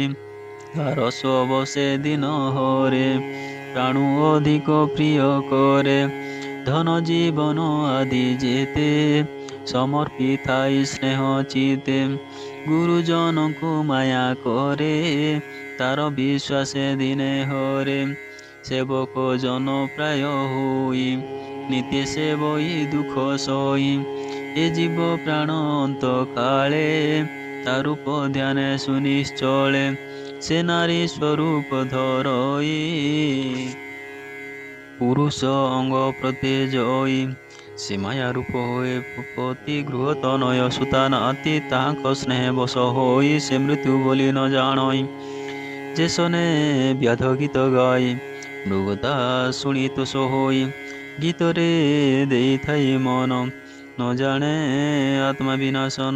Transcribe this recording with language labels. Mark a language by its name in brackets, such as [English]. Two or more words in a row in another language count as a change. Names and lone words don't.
[Odia] ତାର ସବ ସେ ଦିନ ହରେ ପ୍ରାଣୁ ଅଧିକ ପ୍ରିୟ କରେ। ଧନ ଜୀବନ ଆଦି ଯେତେ ସମର୍ପିଥାଇ ସ୍ନେହ ଚିତେ। ଗୁରୁଜନଙ୍କୁ ମାୟା କରେ ତାର ବିଶ୍ୱାସେ ଦିନେ ହରେ। ସେବକ ଜନ ପ୍ରାୟ ହଇ, ନିତେ ସେବଇ ଦୁଃଖ ସଇ। ଏ ଜୀବ ପ୍ରାଣ ଅନ୍ତକାଳେ, ତାର ରୂପ ଧ୍ୟାନେ ସୁନିଶ୍ଚଳେ, ସେ ନାରୀ ସ୍ୱରୂପ ଧରଇ, ପୁରୁଷ ଅଙ୍ଗ ପ୍ରତ୍ୟେଜୟୀ। ସେ ମାୟା ରୂପ ହୋଇ ପତି ଗୃହ ତନୟ ସୁତା ନାତି, ତାହାଙ୍କ ସ୍ନେହ ବଶ ହୋଇ ସେ ମୃତ୍ୟୁ ବୋଲି ନ ଜାଣଇ। ଯେ ଶନେ ବ୍ୟାଧ ଗୀତ ଗାଇ, ମୃଗତା ଶୁଣି ତୋଷ ହୋଇ, ଗୀତରେ ଦେଇଥାଇ ମନ, ନ ଜାଣେ ଆତ୍ମା ବିନାଶନ।